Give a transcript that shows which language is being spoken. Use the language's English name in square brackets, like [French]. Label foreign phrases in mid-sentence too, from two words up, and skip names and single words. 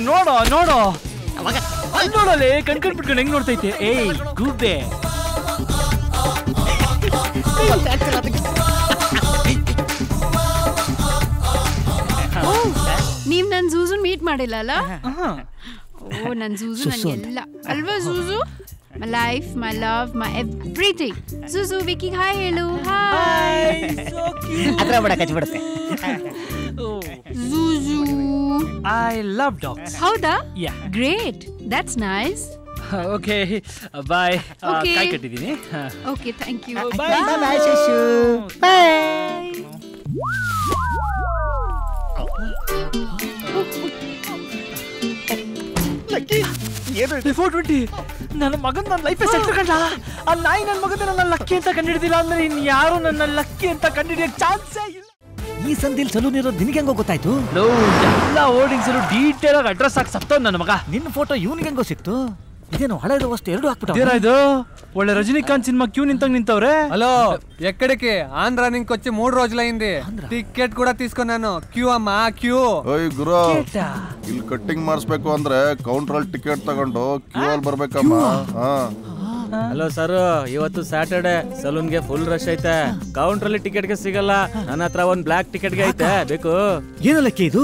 [Kannada] ನೋಡೋ ನೋಡೋ ಅಲ್ಲಿ ನೋಡಲೆ, ಕಣ್ಬಿಟ್ಕೊಂಡು ಹೆಂಗ್ ನೋಡ್ತೈತೆ. ಏಯ್ ಗೂಬೆ. ನೀವ್ ನನ್ ಜೂಜುನ್ ಮೀಟ್ ಮಾಡಿಲ್ಲ ಅಲ್ಲ? ಓ ನನ್ ಜೂಜು ನಂಗೆಲ್ಲ ಅಲ್ವಾ? ಜೂಜು [English] my life, my love, my everything. Zuzu, Vicky, hi, hello, hi. So cute. [Kannada] ಅದ್ರ ಬಾಡ ಕಚ್ಬಿಡುತ್ತೆ. Zuzu. [English] I love dogs. [Kannada] Howda? [English] Yeah. Great. That's nice. Okay. Bye. Okay. [Kannada] ಕೈ ಕಟ್ಟಿದೀನಿ. [English] Okay, thank you. Bye. Bye bye Shushu. Bye. Lucky. [Kannada] 420 ನನ್ನ ಮಗನ್ ನನ್ನ [English] life set [Kannada] ಕಂಡ. ಆ ನಾಯಿ ನನ್ನ ಮಗನ ನನ್ನ ಲಕ್ಕಿ ಅಂತ ಕಂಡಿಡಿದಿಲ್ಲ ಅಂದ್ರೆ ಇನ್ ಯಾರು ನನ್ನ ಲಕ್ಕಿ ಅಂತ ಕಂಡಿಡಿಯಕ್ಕೆ ಚಾನ್ಸೇ ಇಲ್ಲ. ಈ ಸಂದಿಲ್ ಸಲೂನ್ ಇರೋದು ನಿನಗೆ ಹೆಂಗೋ ಗೊತ್ತಾಯ್ತು? ಎಲ್ಲ [English] hoardings detail [Kannada] ಆಗಿ ಅಡ್ರೆಸ್ ಹಾಕಿ ಸತ್ತವ್ ನನ್ನ ಮಗ. ನಿನ್ನ ಫೋಟೋ ಇವನಿಗೆ ಹೆಂಗೋ ಸಿಕ್ತು? ಇದೇನು ಹಳೆದು ವಸ್ತು ಎರಡು ಹಾಕ್ಬಿಟ್ಟು. ಏನಾಯ್ತು? ಒಳ್ಳೆ ರಜನಿಕಾಂತ್ ಸಿನಿಮಾ ಕ್ಯೂ ನಿಂತವ್ರೆ. [Telugu] హలో ఎక్కడికి? ఆంధ్ర నుంచి వచ్చి 3 రోజులైంది. టికెట్ కూడా తీసుకున్నాను. క్యూ అమ్మా క్యೂ. [Kannada] ಓಯ್ ಗುರು, ಇಲ್ಲಿ ಕಟ್ಟಿಂಗ್ ಮಾಡಿಸ್ಬೇಕು ಅಂದ್ರೆ ಕೌಂಟರ್ ಅಲ್ಲಿ ಟಿಕೆಟ್ ತಗೊಂಡು ಕ್ಯೂ ಅಲ್ಲಿ ಬರ್ಬೇಕಮ್ಮ. [English] hello sir, [Kannada] ಇವತ್ತು ಸ್ಯಾಟರ್ಡೆ, ಸಲೂನ್ಗೆ [English] full rush [Kannada] ಐತೆ. ಕೌಂಟರ್ ಅಲ್ಲಿ ಟಿಕೆಟ್ಗೆ ಸಿಗಲ್ಲ. ನನ್ನ ಹತ್ರ ಒಂದ್ [English] black ticket [Kannada] ಐತೆ, ಬೇಕು? ಏನಲ್ಲಕ್ಕೆ ಇದು?